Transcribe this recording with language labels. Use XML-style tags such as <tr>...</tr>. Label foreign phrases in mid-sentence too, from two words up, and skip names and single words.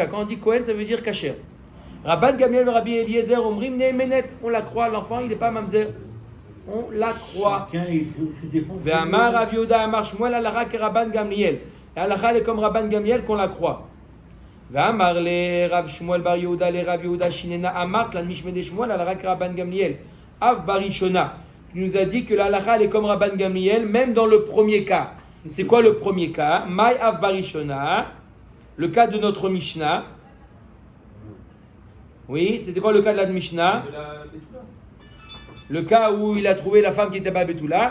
<fr>Quand on dit Kohen, ça veut dire kasher.</fr> <he>Rabban Gamliel, Rabbi Eliezer, אומרים נאמנת.</he> <fr>On la croit, l'enfant, il n'est pas mamzer. On la croit. Chacun, il se défend.</fr> <he>ואמר רב יהודה אמר שמואל הלכה כרבן גמליאל.</he> <fr>Alakha est comme Rabban Gamliel qu'on la croit.</fr> <arc>ואמר ליה רב שמואל בר יהודה לרב יהודה שנינא אמרת לן משמיה דשמואל הלכה כרבן גמליאל. אף בראשונה.</arc> <fr>Tu nous as dit que l'Alakha est comme Rabban Gamliel, même dans le premier cas. C'est quoi le premier cas?</fr> <arc>מאי אף בראשונה.</arc> <fr>Le cas de notre Mishnah. Oui, c'était quoi le cas de la Mishnah? Le cas où il a trouvé la femme qui était pas Betula.</fr>